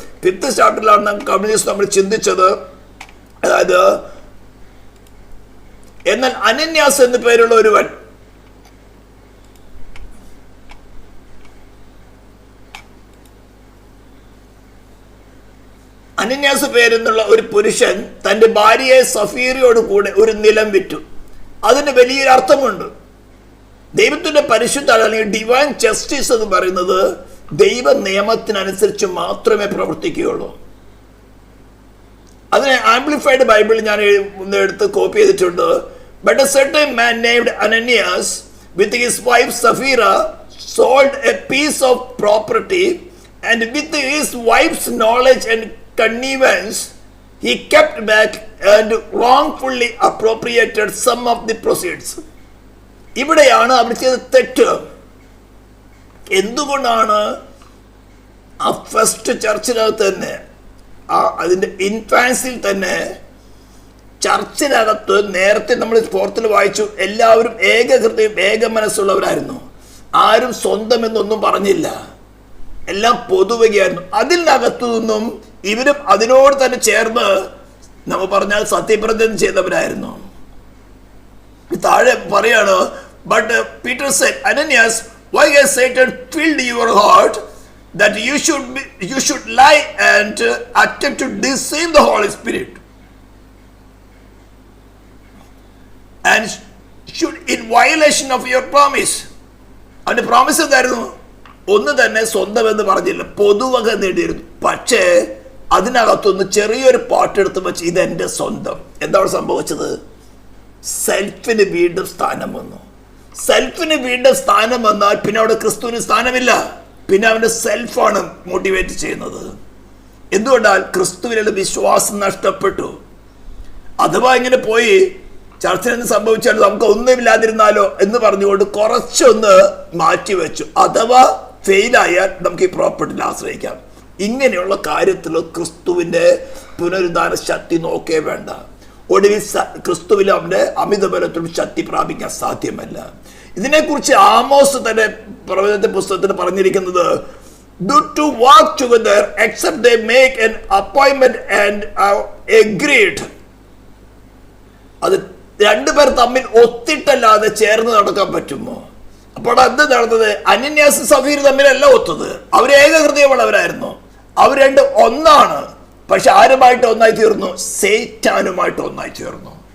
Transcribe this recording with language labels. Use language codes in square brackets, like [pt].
[ml] 5th ചാപ്റ്ററിലാണ് നമ്മൾ ചിന്തിച്ചത്. അതായത് എന്നാൽ അനന്യാസ് എന്നു പേരുള്ള ഒരുവൻ അനന്യാസ് പേരെന്നുള്ള ഒരു പുരുഷൻ തൻ്റെ ഭാര്യയെ സഫീറയോട് കൂടെ ഒരു നിലം വിറ്റു. അതിന് വലിയൊരു അർത്ഥമുണ്ട്. ദൈവത്തിന്റെ പരിശുദ്ധ അല്ലെങ്കിൽ ഡിവൈൻ ജസ്റ്റിസ് എന്ന് പറയുന്നത് ദൈവ നിയമത്തിനനുസരിച്ച് മാത്രമേ പ്രവർത്തിക്കുകയുള്ളൂ. അതിനെ ആംപ്ലിഫൈഡ് ബൈബിൾ ഞാൻ എടുത്ത് കോപ്പി ചെയ്തിട്ടുണ്ട്. [en] But a certain man named Ananias with his wife Sapphira sold a piece of property, and with his wife's knowledge and connivance he kept back and wrongfully appropriated some of the proceeds. [ml] ഇവിടെയാണ് അവർ ചെയ്ത തെറ്റ്. എന്തുകൊണ്ടാണ് ആ first ചർച്ചിനകത്ത് തന്നെ അതിൻ്റെ ഇൻഫാൻസിൽ തന്നെ ചർച്ചിനകത്ത് നേരത്തെ നമ്മൾ 4th വായിച്ചു, എല്ലാവരും ഏക ഹൃദയം ഏക മനസ്സുള്ളവരായിരുന്നു. ആരും സ്വന്തം എന്നൊന്നും പറഞ്ഞില്ല, എല്ലാം പൊതുവകയായിരുന്നു. അതിനകത്തു നിന്നും ഇവരും അതിനോട് തന്നെ ചേർന്ന് നമ്മൾ പറഞ്ഞാൽ സത്യപ്രതിജ്ഞ ചെയ്തവരായിരുന്നു. താഴെ പറയാണ്, [en] but Peter said, Ananias, why has Satan filled your heart that you should lie and attempt to deceive the Holy Spirit and should in violation of your promise? [ml] അവന്റെ പ്രോമിസ് എന്തായിരുന്നു? ഒന്ന് തന്നെ സ്വന്തം എന്ന് പറഞ്ഞില്ല, പൊതുവക നേടിയിരുന്നു. പക്ഷേ അതിനകത്തൊന്ന് ചെറിയൊരു പാട്ടെടുത്ത് വെച്ച് ഇതെന്റെ സ്വന്തം. എന്താണ് സംഭവിച്ചത്? സെൽഫിന് വീണ്ടും സ്ഥാനം വന്നു. സെൽഫിന് വീണ്ടും സ്ഥാനം വന്നാൽ പിന്നെ അവിടെ ക്രിസ്തുവിന് സ്ഥാനമില്ല. പിന്നെ അവന്റെ സെൽഫാണ് മോട്ടിവേറ്റ് ചെയ്യുന്നത്. എന്തുകൊണ്ടാൽ ക്രിസ്തുവിനുള്ള വിശ്വാസം നഷ്ടപ്പെട്ടു. അഥവാ ഇങ്ങനെ പോയി ചർച്ചിൽ നിന്ന് സംഭവിച്ചാൽ നമുക്ക് ഒന്നുമില്ലാതിരുന്നാലോ എന്ന് പറഞ്ഞുകൊണ്ട് കുറച്ചൊന്ന് മാറ്റിവെച്ചു. അഥവാ ഫെയിലായാൽ നമുക്ക് ഈ പ്രോപ്പർട്ടിയിൽ ആശ്രയിക്കാം. ഇങ്ങനെയുള്ള കാര്യത്തിൽ ക്രിസ്തുവിന്റെ പുനരുദ്ധാന ശക്തി നോക്കേ വേണ്ട. ഒടുവിൽ ക്രിസ്തുവിൽ അവന്റെ അമിതബലത്തിലും ശക്തി പ്രാപിക്കാൻ സാധ്യമല്ല. ഇതിനെക്കുറിച്ച് ആമോസ് തന്നെ പ്രവചന പുസ്തകത്തിൽ പറഞ്ഞിരിക്കുന്നത്, [en] do to walk together except they make an appointment and are agreed. [ml] അത് രണ്ടുപേർ തമ്മിൽ ഒത്തിട്ടല്ലാതെ ചേർന്ന് നടക്കാൻ പറ്റുമോ? അപ്പോൾ അത് നടന്നത് അനന്യാസും സഫീർ തമ്മിലല്ല ഒത്തത്. അവർ ഏക ഹൃദയമുള്ളവരായിരുന്നു. അവർ രണ്ട് ഒന്നാണ്. പക്ഷെ ആരുമായിട്ട് ഒന്നായി തീർന്നു? സൈറ്റാനുമായിട്ട് ഒന്നായി തീർന്നു.